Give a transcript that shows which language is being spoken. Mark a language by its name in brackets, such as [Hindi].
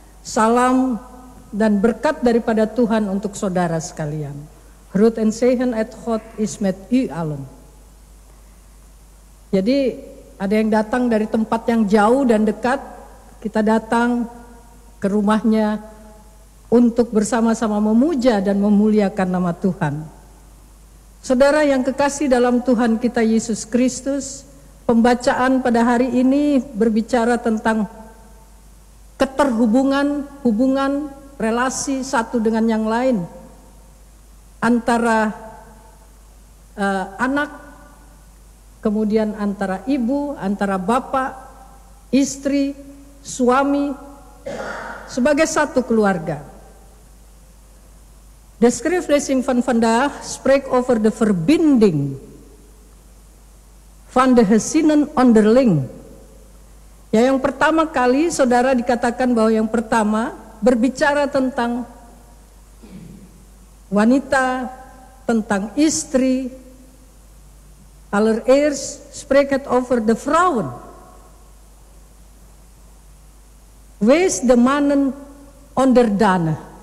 [Indonesian] Salam dan berkat daripada Tuhan untuk saudara sekalian. [Dutch] Groet en zegen uit God is met u allen. [Indonesian] Jadi ada yang datang dari tempat yang jauh dan dekat. Kita datang ke rumahnya untuk bersama-sama memuja dan memuliakan nama Tuhan. Saudara yang kekasih dalam Tuhan kita Yesus Kristus, pembacaan pada hari ini berbicara tentang keterhubungan, hubungan, relasi satu dengan yang lain antara anak, kemudian antara ibu, antara bapak, istri, suami, sebagai satu keluarga. [Dutch] De skriflesing van vandaag spreekt over de verbinding van de gezinnen onderling. [Indonesian] Ya, yang pertama kali saudara dikatakan bahwa yang pertama berbicara tentang wanita, tentang istri. [Dutch] Allereerst spreekt het over de vrouwen. Wees de mannen onderdanig.